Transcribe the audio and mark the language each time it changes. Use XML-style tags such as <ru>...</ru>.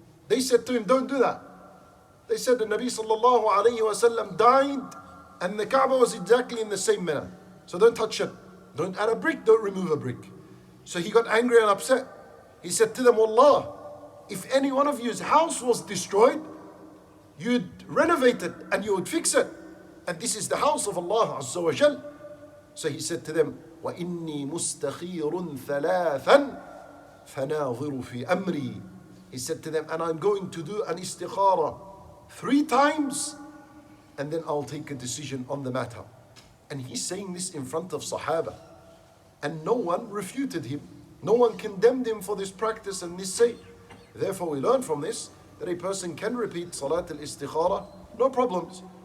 <en>They said to him, don't do that. They said the Nabi sallallahu alayhi wa sallam died and the Kaaba was exactly in the same manner. So don't touch it. Don't add a brick, don't remove a brick. So he got angry and upset. He said to them, Wallah, if any one of you's house was destroyed, you'd renovate it and you would fix it. And this is the house of Allah Azza wa Jal. So he said to them,</en> <ar>وَإِنِّي مُسْتَخِيرٌ ثَلَاثًا فَنَاظِرُ فِي أَمْرِي.</ar> <en>He said to them, and I'm going to do an istikhara 3 times, and then I'll take a decision on the matter. And he's saying this in front of Sahaba. And no one refuted him. No one condemned him for this practice and this say. Therefore we learn from this that a person can repeat Salatul Istikhara, no problems.</en>